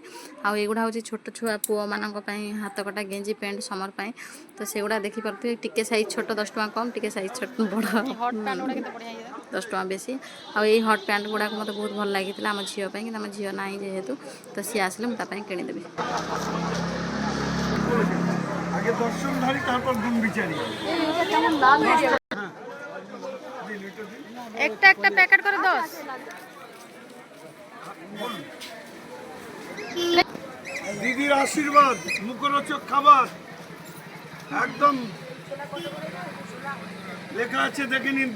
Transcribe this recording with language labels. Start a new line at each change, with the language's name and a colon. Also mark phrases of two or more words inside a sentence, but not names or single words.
Odia: ଆଉ ଏଇଗୁଡ଼ା ହେଉଛି ଛୋଟ ଛୁଆ ପୁଅମାନଙ୍କ ପାଇଁ ହାତକଟା ଗେଞ୍ଜି ପ୍ୟାଣ୍ଟ ସମର ପାଇଁ। ତ ସେଗୁଡ଼ା ଦେଖିପାରୁଥିବେ, ଟିକେ ସାଇଜ୍ ଛୋଟ 10 ଟଙ୍କା କମ୍, ଟିକେ ସାଇଜ୍ ଛୋଟ ବଡ଼ 10 ଟଙ୍କା ବେଶୀ। ଆଉ ଏଇ
English: hot pant
Odia: ଗୁଡ଼ାକ ମୋତେ ବହୁତ ଭଲ ଲାଗିଥିଲା ଆମ ଝିଅ ପାଇଁ, କିନ୍ତୁ ଆମ ଝିଅ ନାହିଁ ଯେହେତୁ, ତ ସିଏ ଆସିଲେ ମୁଁ ତା ପାଇଁ କିଣିଦେବି।
Bangla: আগে দর্শনধারী তারপর গুণ বিচারি। একটা প্যাকেট করে 10। দিদির আশীর্বাদ, মুখরোচক খাবার একদম লেখা আছে, দেখে নিন।